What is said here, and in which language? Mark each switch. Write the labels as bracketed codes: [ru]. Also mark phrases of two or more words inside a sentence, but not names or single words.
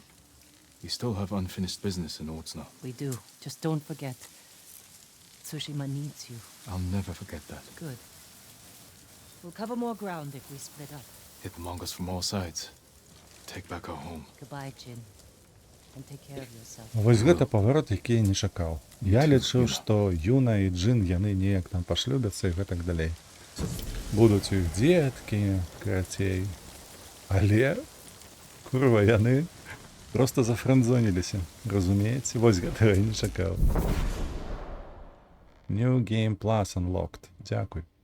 [en] We still have unfinished business in Otsuna. We do. Just don't forget. Tsushima needs you. I'll never forget that. Good. We'll cover more ground if we split up. Hit the Mongols from all sides. Take back our home. Goodbye, Jin. And take care of yourself. [be] Вось гэта паварот, які я не чакаў. Я лічыў, што Юна і Джин, яны неяк там пашлюбяцца і гэтак далей. Будуць у іх дзеткі, карацей. Але, курва, яны просто зафрендзоніліся. Разумееце? Вось гэтага я не чакаў. [en] New Game Plus Unlocked. [be] Дзякуй.